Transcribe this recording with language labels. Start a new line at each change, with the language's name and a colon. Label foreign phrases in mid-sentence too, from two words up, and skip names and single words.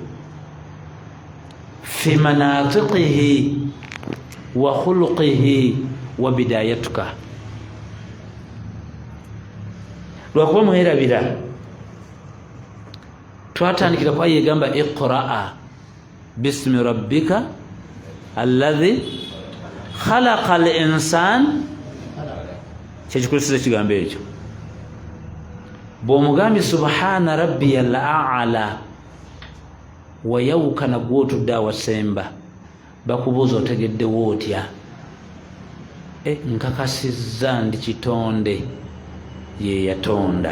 Arabic: في مناطقه وخلقه وبدايتك.
Ganda: Lwakuba mwerabira twatandikira kwa yegamba
Arabic: اقرأ باسم ربك الذي خلق الإنسان,
Ganda: kyekikulisiza ekigambo ekyo. Bw'omugambye
Arabic: سبحان ربي الأعلى
Ganda: wayawukana gw'otudde awasemba, bakubuuza otegeddewo otya? Nkakasizza ndi kitonde ye yatonda.